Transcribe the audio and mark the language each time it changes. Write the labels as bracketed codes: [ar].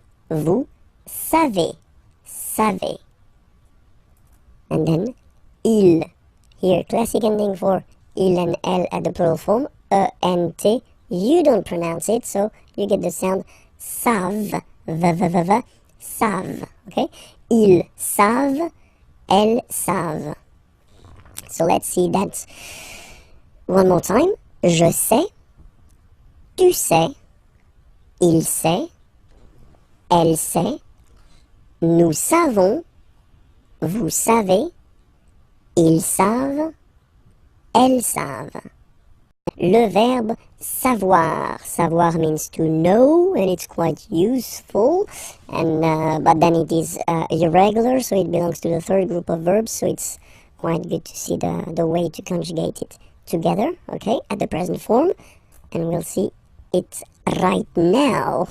[fr] Vous savez. Savez. [en] And then il. Here, classic ending for il and L at the plural form. E-N-T, you don't pronounce it, so you get the sound savent, v-v-v-v, savent, okay? [fr] Ils savent, elles savent. [en] So let's see that one more time. [fr] Je sais, tu sais, il sait, elle sait, nous savons, vous savez, ils savent, elles savent. Le verbe savoir. [en] Savoir means to know, and it's quite useful. And but then it is irregular, so it belongs to the third group of verbs. So it's quite good to see the way to conjugate it together. Okay, at the present form, and we'll see it right now.